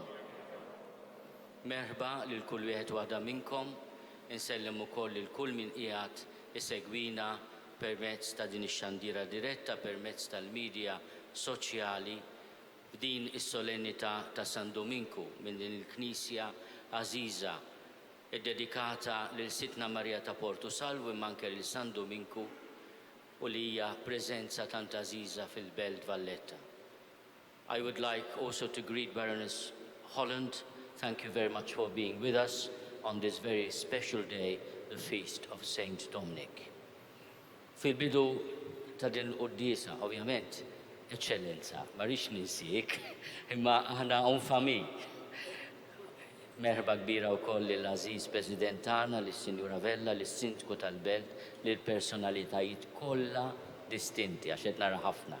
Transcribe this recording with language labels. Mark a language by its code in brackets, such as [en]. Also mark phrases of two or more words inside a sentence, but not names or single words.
[mt] Merħba lil kull wieħed waħda minnkom, insellem ukoll lil kull min qiegħed isegwina permezz ta' din ix-xandira diretta permezz tal-midja soċjali f'din is-solennità ta' San Duminku minn din il-Knisja għażiża iddedikata lil Sitna Marija ta' Portu Salvu imma anke lil San Duminku u li hija preżenza tant għażiża fil-belt Valletta. [en] I would like also to greet Baroness Holland. Thank you very much for being with us on this very special day, the feast of Saint Dominic. [mt] Fil-bidu ta' din quddiesa, ovvjament, Eccellenza, ma rridx ninsik, imma aħna un familj. Merħba kbira wkoll lill-Aziz President tagħna, lis-Sinjura Vella, lis-Sindku tal-Belt, lill-personalitajiet kollha distinti għax qed nara ħafna.